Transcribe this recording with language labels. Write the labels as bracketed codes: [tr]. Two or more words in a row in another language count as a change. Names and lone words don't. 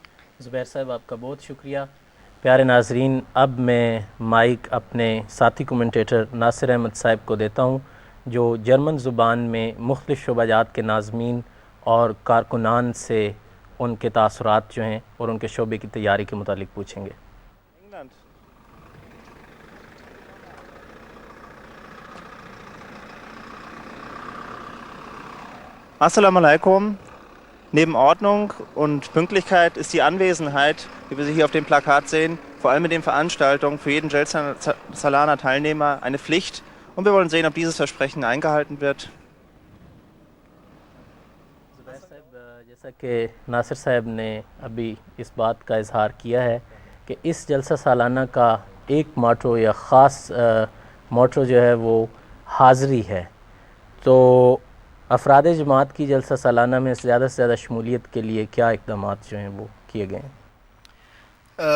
[ur] زبیر صاحب، آپ کا بہت شکریہ۔ پیارے ناظرین، اب میں مائک اپنے ساتھی کومنٹیٹر ناصر احمد صاحب کو دیتا ہوں، جو جرمن زبان میں مختلف شعبہ جات کے ناظمین اور کارکنان سے ان کے تاثرات جو ہیں اور ان کے شعبے کی تیاری کے متعلق پوچھیں گے۔ [ar] السلام عليكم. [de] Neben Ordnung und Pünktlichkeit ist die Anwesenheit, wie wir sie hier auf dem Plakat sehen, vor allem in den Veranstaltungen für jeden Jalsa Salana Teilnehmer eine Pflicht. Und wir wollen sehen, ob dieses Versprechen eingehalten wird. [ur] زبیر صاحب، جیسا کہ ناصر صاحب نے ابھی اس بات کا اظہار کیا ہے کہ اس جلسہ سالانہ کا ایک موٹو یا خاص موٹو جو ہے وہ حاضری ہے، تو افراد جماعت کی جلسہ سالانہ میں زیادہ سے زیادہ شمولیت کے لیے کیا اقدامات جو ہیں وہ کیے گئے ہیں؟